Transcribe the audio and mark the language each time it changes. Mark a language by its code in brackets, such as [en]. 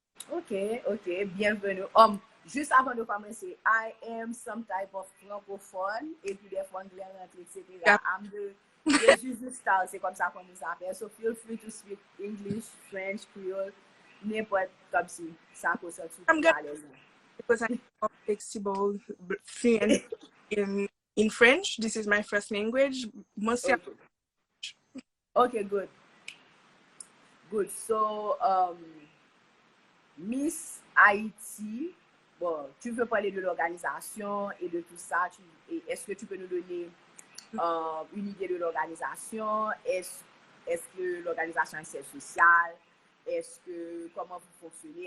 [fr] Ok, bienvenue. Juste avant de commencer, [en] I am some type of francophone, [fr] et puis des fois anglais rentre, etc. [en] Yeah. I'm the [fr] juste style, c'est comme ça qu'on nous appelle. [en] So feel free to speak English, French, Creole, [fr] n'importe comme si ça peut sortir tout à l'aise. [en] Because I'm more flexible, fluent in French. This is my first language. Mostly. Okay, good. [fr] So, Miss Haïti, bon, tu veux parler de l'organisation et de tout ça. Est-ce que tu peux nous donner une idée de l'organisation? Est-ce que l'organisation est sociale? Comment vous fonctionnez?